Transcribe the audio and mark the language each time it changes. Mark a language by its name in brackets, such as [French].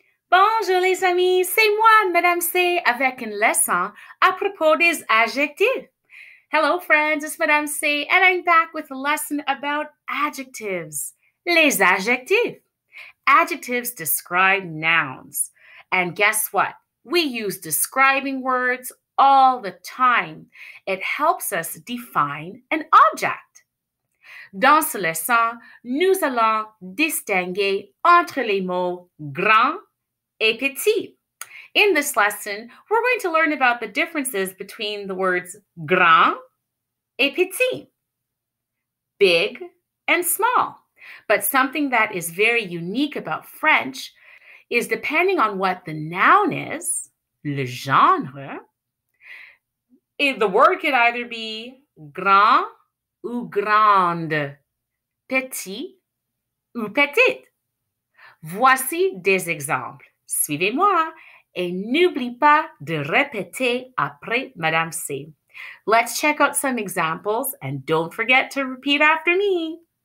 [French] Bonjour les amis, c'est moi, Madame C, avec une leçon à propos des adjectifs. [English] Hello friends, it's Madame C, and I'm back with a lesson about adjectives. [French] Les adjectifs. [English] Adjectives describe nouns. And guess what? We use describing words all the time. It helps us define an object. [French] Dans ce leçon, nous allons distinguer entre les mots grand et petit. [English] In this lesson, we're going to learn about the differences between the words grand et petit, big and small. But something that is very unique about French is depending on what the noun is, [French] le genre, [English] the word could either be [French] grand ou grande, petit ou petite. Voici des exemples. Suivez-moi et n'oublie pas de répéter après Madame C. [English] Let's check out some examples and don't forget to repeat after me.